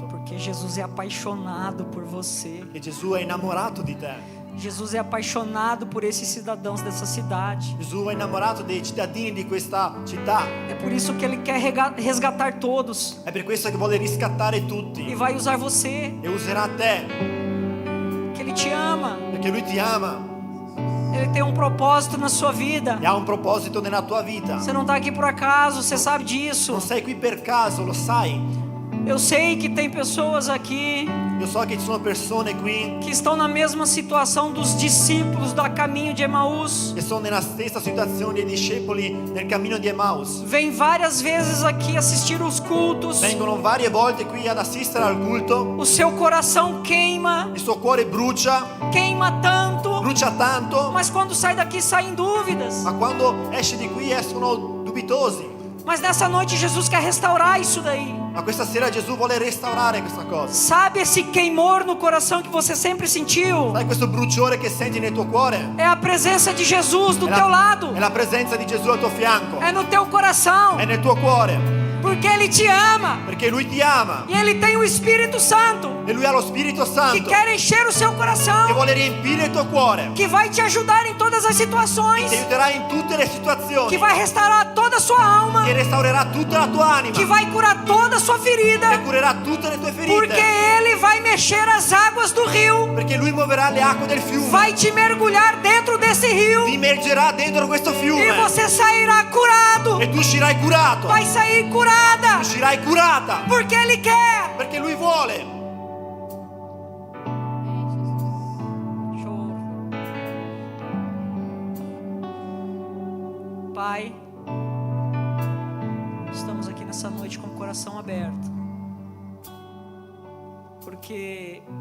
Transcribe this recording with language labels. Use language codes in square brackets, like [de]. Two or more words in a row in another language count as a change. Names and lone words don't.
[pt] Porque Jesus é apaixonado por você. [it] Che Gesù è innamorato di te. [pt] Jesus é apaixonado por esses cidadãos dessa cidade. [it] Gesù è innamorato dei cittadini di questa città. [pt] É por isso que Ele quer resgatar todos. [it] È per questo che vuole riscattare [pt] E [it] tutti. [pt] vai usar você. [it] E userà te. [pt] Que Ele te ama. [it] Perché Lui ti ama. [pt] Ele tem um propósito na sua vida. [it] E ha un proposito nella tua vita. [pt] Você não está aqui por acaso, você sabe disso. [it] Non sei qui per caso, lo sai. [pt] Eu sei que tem pessoas aqui [it] Io so che ci sono persone qui [pt] que estão na mesma situação dos discípulos do caminho de Emaús. [it] che sono nella stessa situazione dei discepoli nel cammino di Emmaus. [pt] Vem várias vezes aqui assistir os cultos. [it] Vengono varie volte qui ad assistere al culto. [pt] O seu coração queima, [it] Il suo cuore brucia [pt] tanto. [it] tanto, [pt] Mas quando sai daqui saem dúvidas. [it] ma quando esce di qui escono dubitosi. [pt] Mas nessa noite Jesus quer restaurar isso daí. [it] Ma questa sera Gesù vuole restaurare questa cosa. [pt] Sabe esse queimor no coração que você sempre sentiu? [it] Sai questo bruciore che senti nel tuo cuore? [pt] É a presença de Jesus do [it] È [pt] teu lado. [it] è la presenza di Gesù al tuo fianco. [pt] É no teu coração. [it] È nel tuo cuore. [pt] Porque Ele te ama. [it] Perché Lui ti ama. [pt] E Ele tem o Espírito Santo [it] E Lui ha lo Spirito [pt] que [it] Santo [pt] quer encher o seu [it] che [pt] coração. [it] vuole riempire il tuo cuore. [pt] Que vai te ajudar em todas as situações. [it] Ti aiuterà in tutte le situazioni. [pt] Que vai restaurar toda a sua alma. [it] Che restaurerà tutta la tua anima. [pt] Que vai curar toda a sua ferida. [it] Che curerà tutte le tue [pt] Porque [it] ferite. [pt] Ele vai mexer as águas do rio. [it] Perché Lui muoverà le acque del fiume. [pt] Vai te mergulhar dentro desse rio. [it] Ti immergerà dentro questo [pt] E [it] fiume. [pt] você sairá curado. [it] E tu uscirai curato. [pt] Vai sair curada. [it] Uscirai curata. [pt] Porque Ele quer. [it] Perché Lui vuole. [pt] Pai, estamos aqui nessa noite com o coração aberto, porque